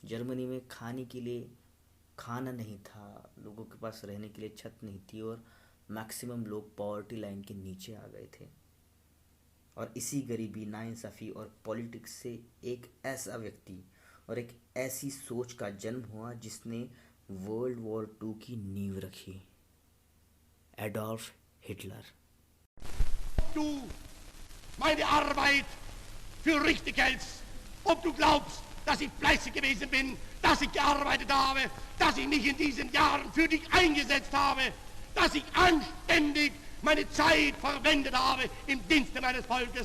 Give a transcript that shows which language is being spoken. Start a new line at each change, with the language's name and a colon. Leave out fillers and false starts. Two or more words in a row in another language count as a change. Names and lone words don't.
Hindi: जर्मनी में खाने के लिए खाना नहीं था, लोगों के पास रहने के लिए छत नहीं थी, और मैक्सिमम लोग
English: poverty line
Hindi: के नीचे आ गए थे। और इसी गरीबी, नाइंसाफ़ी और पॉलिटिक्स से एक ऐसा व्यक्ति और एक ऐसी सोच का जन्म हुआ जिसने
English: World War Two
Hindi: की नींव रखी, एडोल्फ हिटलर।
German: Du meine Arbeit für richtig hältst, ob du glaubst, dass ich fleißig gewesen bin, dass ich gearbeitet habe, dass ich mich in diesen Jahren für dich eingesetzt habe, dass ich anständig meine Zeit verwendet habe im Dienste meines Volkes.